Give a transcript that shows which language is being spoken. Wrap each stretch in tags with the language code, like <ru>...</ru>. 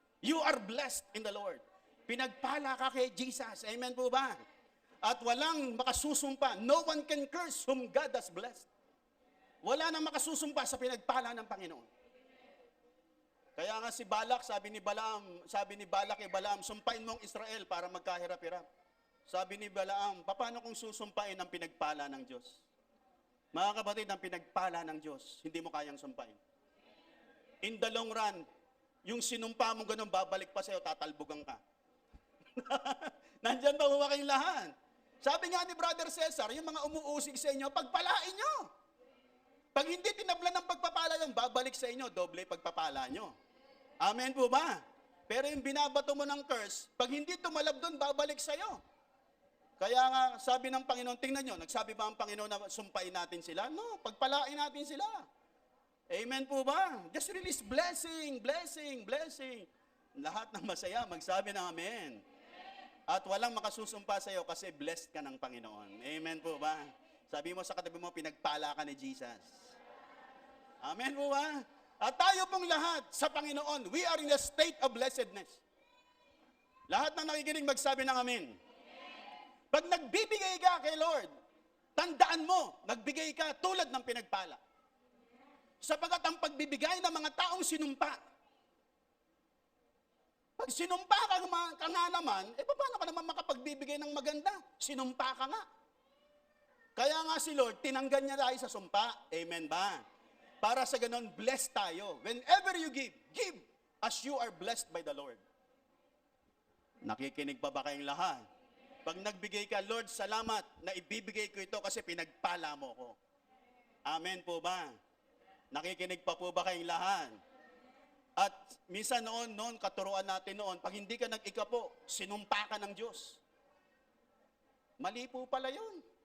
<en>You are blessed in the Lord.</en> <tl>Pinagpala ka kay Jesus. Amen po ba? At walang makasusumpa.</tl> <en>No one can curse whom God has blessed.</en> <tl>Wala nang makasusumpa sa pinagpala ng Panginoon. Kaya nga si Balak, sabi ni Balak kay Balaam, sumpain mong Israel para magkahirap-hirap. Sabi ni Balaam, paano kung susumpain ang pinagpala ng Diyos? Mga kapatid, ang pinagpala ng Diyos, hindi mo kayang sumpain.</tl> <en>In the long run,</en> <tl>yung sinumpa mo ganun, babalik pa sa'yo, tatalbugan ka. Nandyan ba kayong lahat? Sabi nga ni Brother Cesar, yung mga umuusig sa inyo, pagpalain nyo. Pag hindi tinablan ng pagpapala yun, babalik sa inyo, doble pagpapala nyo. Amen po ba? Pero yung binabato mo ng curse, pag hindi tumalab doon, babalik sa'yo. Kaya nga, sabi ng Panginoon, tingnan nyo, nagsabi ba ang Panginoon na sumpain natin sila? No, pagpalain natin sila. Amen po ba?</tl> <en>Just release blessing, blessing, blessing.</en> <tl>Lahat ng masaya, magsabi ng amen. At walang makasusumpa sa'yo kasi blessed ka ng Panginoon. Amen po ba? Sabi mo sa katabi mo, pinagpala ka ni Jesus. Amen po ba? At tayo pong lahat sa Panginoon,</tl> <en>we are in a state of blessedness.</en> <tl>Lahat ng nakikinig magsabi ng amen. Pag nagbibigay ka kay Lord, tandaan mo, nagbigay ka tulad ng pinagpala. Sapagat ang pagbibigay ng mga taong sinumpa. Pag sinumpa ka nga naman, paano ka naman makapagbibigay ng maganda? Sinumpa ka nga. Kaya nga si Lord, tinanggan niya tayo sa sumpa. Amen ba? Para sa ganon, blessed tayo.</tl> <en>Whenever you give, give as you are blessed by the Lord.</en> <tl>Nakikinig pa ba kayong lahat? Pag nagbigay ka, Lord, salamat na ibibigay ko ito kasi pinagpala mo ko. Amen po ba? Nakikinig pa po ba kayong lahat? At minsan noon, katuruan natin noon, pag hindi ka nag-ikapo, sinumpa ka ng Diyos. Mali po pala yun.</tl>